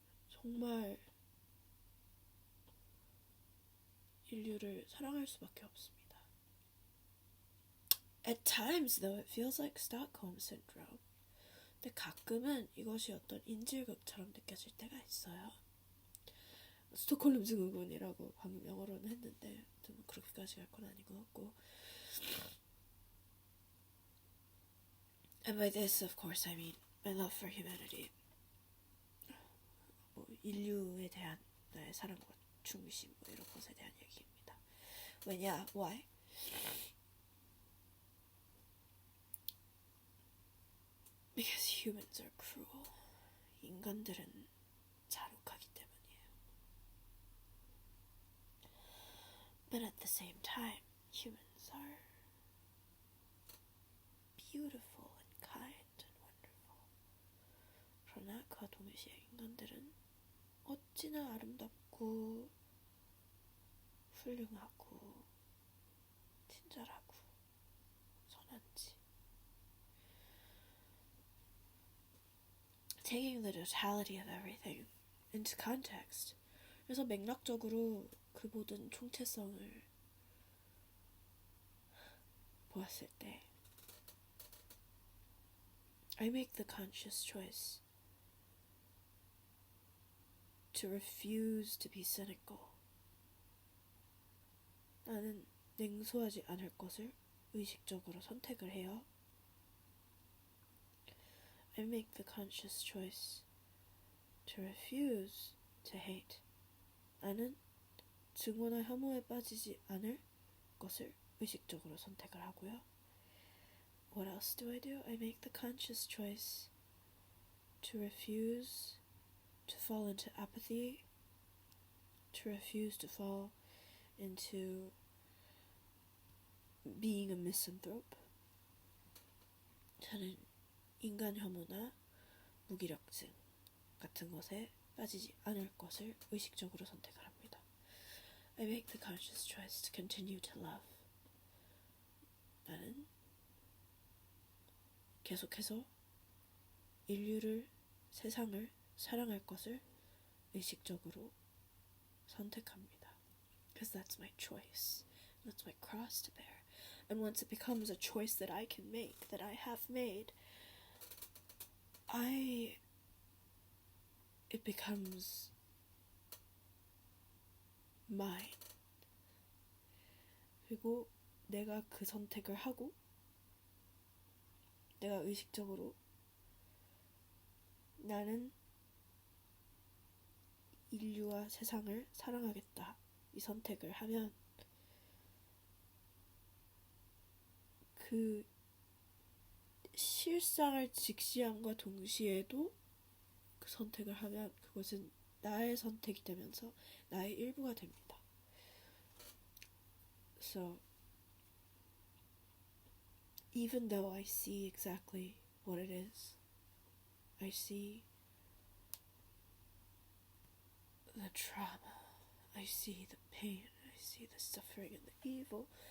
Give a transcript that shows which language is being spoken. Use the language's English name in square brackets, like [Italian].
[Korean] 정말 인류를 사랑할 수밖에 없습니다. [English] At times, though, it feels like Stockholm Syndrome. [Korean] 근데 가끔은 이것이 어떤 인질극처럼 느껴질 때가 있어요. 스톡홀름 증후군이라고 방금 영어로는 했는데 좀 그렇게까지 갈 건 아닌 것 같고. [English] And by this, of course, I mean my love for humanity. [Korean] 뭐 인류에 대한 나의 사랑과 중심 뭐 이런 것에 대한 얘기입니다. 왜냐? [English] Why? Because humans are cruel. [Korean] 인간들은 잔혹하기 때문이에요. [English] But at the same time, humans are beautiful and kind and wonderful. [Korean] 그러나 그와 동시에 인간들은 어찌나 아름답고 훌륭하고 친절하고 선한지. [English] Taking the totality of everything into context. [Korean] 그래서 맥락적으로 그 모든 총체성을 보았을 때 [English] I make the conscious choice to refuse to be cynical. [Korean] 나는 냉소하지 않을 것을 의식적으로 선택을 해요. [English] I make the conscious choice to refuse to hate. [Korean] 나는 증오나 혐오에 빠지지 않을 것을 의식적으로 선택을 하고요. [English] What else do? I make the conscious choice to refuse to fall into apathy, to refuse to fall into being a misanthrope. [Korean] 저는 인간 혐오나 무기력증 같은 것에 빠지지 않을 것을 의식적으로 선택을 합니다. [English] I make the conscious choice to continue to love. [Korean] 나는 계속해서 인류를, 세상을 사랑할 것을 의식적으로 선택합니다. [English] Because that's my choice. That's my cross to bear. And once it becomes a choice that I can make, that I have made, it becomes mine. [Korean] 그리고 내가 그 선택을 하고 내가 의식적으로 나는 인류와 세상을 사랑하겠다 이 선택을 하면 그 실상을 직시함과 동시에도 그 선택을 하면 그것은 나의 선택이 되면서 나의 일부가 됩니다. [English] So, even though I see exactly what it is, I see the trauma, I see the pain, I see the suffering and the evil.